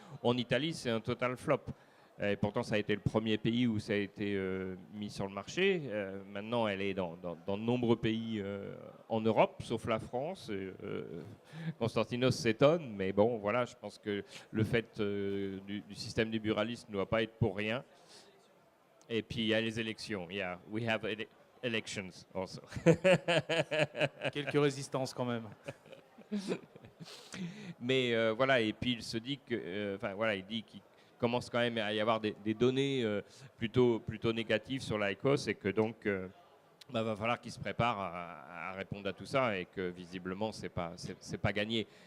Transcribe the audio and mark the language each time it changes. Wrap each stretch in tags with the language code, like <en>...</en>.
<fr>En Italie, c'est un total flop. Et pourtant, ça a été le premier pays où ça a été mis sur le marché. Maintenant, elle est dans de nombreux pays en Europe, sauf la France. Constantinos s'étonne, mais bon, voilà, je pense que le fait du système libéraliste ne doit pas être pour rien. Et puis, il y a les élections.</fr> <en>Yeah, we have elections also.</en> <fr>Quelques résistances quand même. Mais voilà, et puis il se dit que, il dit qu'il commence quand même à y avoir des données plutôt négatives sur l'IQOS et que donc va falloir qu'ils se préparent à répondre à tout ça et que visiblement c'est pas gagné.</fr>